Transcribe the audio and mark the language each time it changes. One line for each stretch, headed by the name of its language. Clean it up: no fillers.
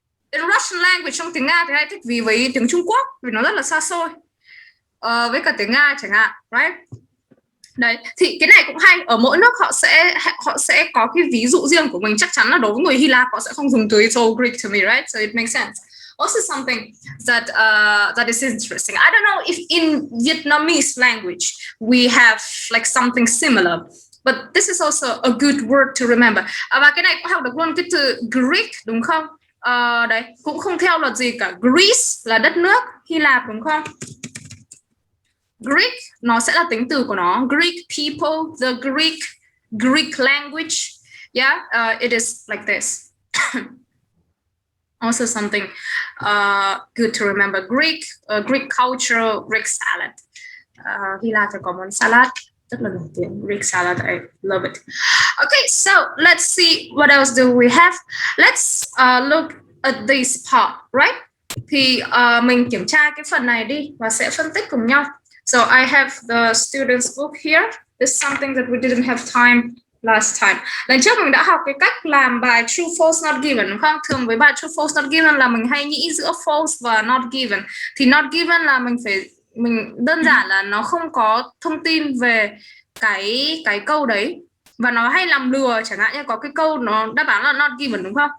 English: In Russian language,
Vietnamese: trong tiếng Nga thì hay thích ví với tiếng Trung Quốc vì nó rất là xa xôi. Với cả tiếng Nga chẳng hạn, right? Đấy, thì cái này cũng hay. Ở mỗi nước họ sẽ có cái ví dụ riêng của mình. Chắc chắn là đối với người Hy Lạp họ sẽ không dùng từ
English: it's all Greek to me,
Vietnamese: right?
English: So it makes sense. Also something that is interesting. I don't know if in Vietnamese language we have like something similar, but this is also a good word to remember.
Vietnamese: Và cái này cũng học được luôn cái từ Greek đúng không? Đấy, cũng không theo luật gì cả. Greece là đất nước, Hy Lạp đúng không? Greek nó sẽ là tính từ của nó.
English: Greek people, the Greek language. Yeah, it is like this. Also something good to remember. Greek culture, Greek salad.
Vietnamese: Hy Lạp phải có món salad rất là nổi tiếng.
English: Greek salad, I love it. Okay, so let's see what else do we have. Let's look at this part, right?
Vietnamese: Thì mình kiểm tra cái phần này đi và sẽ phân tích cùng nhau.
English: So I have the student's book here. This is something that we didn't have time last time.
Vietnamese: Lần trước mình đã học cái cách làm bài
English: true, false, not given
Vietnamese: đúng không? Thường với bài
English: true, false, not given
Vietnamese: là mình hay nghĩ giữa false và not given. Thì not given là mình đơn giản là nó không có thông tin về cái câu đấy và nó hay làm lừa, chẳng hạn như có cái câu nó đáp án là not given đúng không?